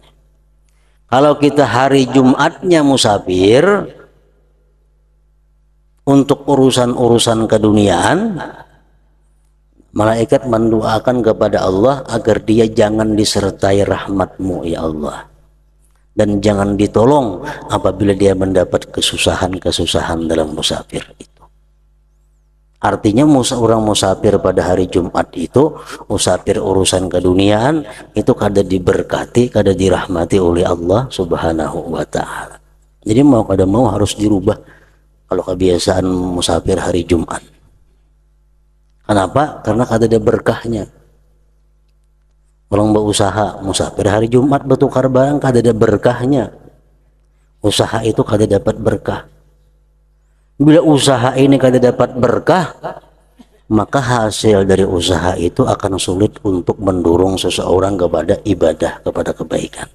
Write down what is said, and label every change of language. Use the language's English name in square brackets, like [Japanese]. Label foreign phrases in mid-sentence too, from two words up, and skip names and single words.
[Indonesian] Kalau kita hari Jumatnya musafir untuk urusan-urusan keduniaan, malaikat mendoakan kepada Allah agar dia jangan disertai rahmat-Mu ya Allah, dan jangan ditolong apabila dia mendapat kesusahan-kesusahan dalam musafir itu. Artinya orang musafir pada hari Jumat itu, musafir urusan keduniaan itu kada diberkati, kada dirahmati oleh Allah [Arabic] سبحانه وتعالى. [Indonesian] Jadi mau kada mau harus dirubah kalau kebiasaan musafir hari Jumat. Kenapa? Karena kada ada berkahnya. Orang berusaha musafir hari Jumat bertukar barang, kada ada berkahnya. Usaha itu kada dapat berkah. Bila usaha ini kada dapat berkah, maka hasil dari usaha itu akan sulit untuk mendorong seseorang kepada ibadah, kepada kebaikan.